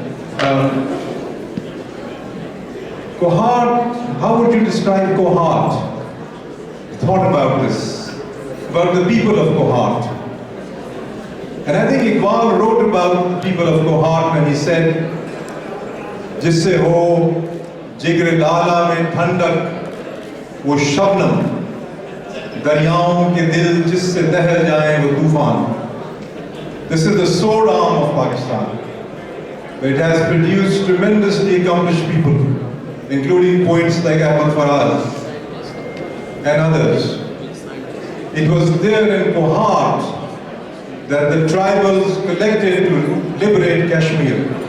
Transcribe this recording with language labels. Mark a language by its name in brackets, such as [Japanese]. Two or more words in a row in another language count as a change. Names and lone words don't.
[English] Kohat, how would you describe Kohat? Thought about this, about the people of Kohat. And I think Iqbal wrote about the people of Kohat when he said, [Urdu] جسے ہو جگرِ لالہ میں ٹھنڈک، وہ شبنم، دریاؤں کے دل جسے دہر جائے وہ طوفان. [English] This is the sword arm of Pakistan. It has produced tremendously accomplished people, including poets like Ahmad Faraz and others. It was there in Kohat that the tribals collected to liberate Kashmir.